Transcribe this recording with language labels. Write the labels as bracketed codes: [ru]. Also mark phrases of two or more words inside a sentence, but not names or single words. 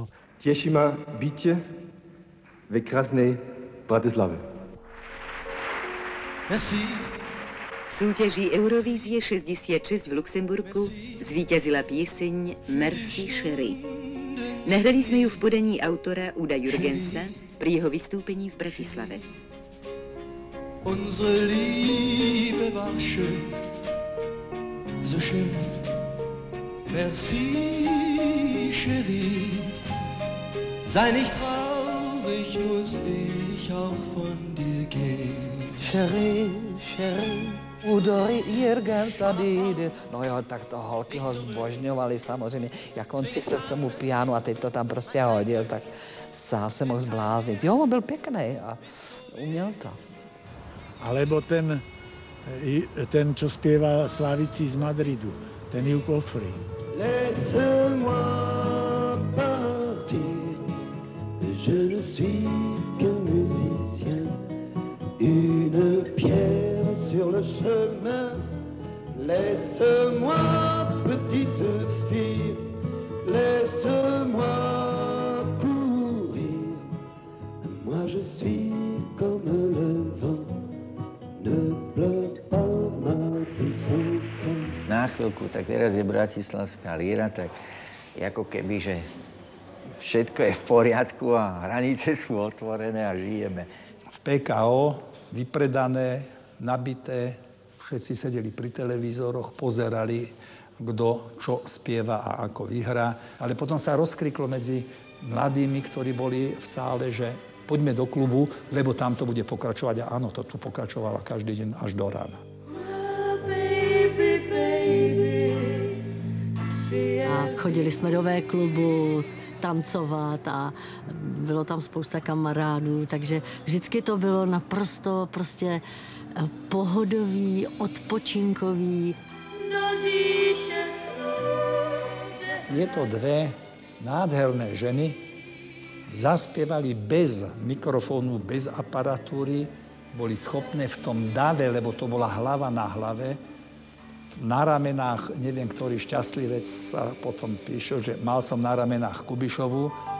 [sk] Teší ma byť ve krásnej Bratislave. Merci. V súťaži Eurovízie 66 v Luxemburku zvíťazila pieseň Merci Chérie. Nahrali sme ju v podaní autora Uda Jürgensa pri jeho vystúpení v Bratislave. [de] Unsere Liebe war schön, so schön. [fr] Merci, Chérie. [de] Sei nicht traurig, muss ich auch von dir gehen. [fr] Chérie, Chérie. [cs] Udo Jürgens tady. No jo, tak to holky ho zbožňovali samozřejmě. Jak on si se k tomu pianu a teď to tam prostě hodil, tak sám se mohl zbláznit. Jo, on byl pěkný a uměl to. [sk] Alebo ten, čo spieva Slavici z Madridu, ten Hugh Ofri. [fr] Laisse-moi partir, je ne suis qu'un musicien, une pierre sur le chemin. Laisse-moi, petite fille, laisse-moi courir. Moi je suis comme le vent, ne pleure pas ma douce enfant. [sk] Na chvíľku, tak teraz je Bratislavská líra, tak ako keby, že všetko je v poriadku a hranice sú otvorené a žijeme. V PKO vypredané, nabité, všetci sedeli pri televízoroch, pozerali, kto čo spieva a ako vyhrá. Ale potom sa rozkriklo medzi mladými, ktorí boli v sále, že poďme do klubu, lebo tam to bude pokračovať. A áno, to tu pokračovalo každý deň až do rána. [cs] A chodili jsme do V-klubu tancovat a bylo tam spousta kamarádů, takže vždycky to bylo naprosto prostě pohodový, odpočinkový. [sk] Tieto dve nádherné ženy zaspievali bez mikrofónu, bez aparatúry, boli schopné v tom dave, lebo to bola hlava na hlave, na ramenách, neviem, ktorý šťastlivec sa potom píšel, že mal som na ramenách Kubišovu.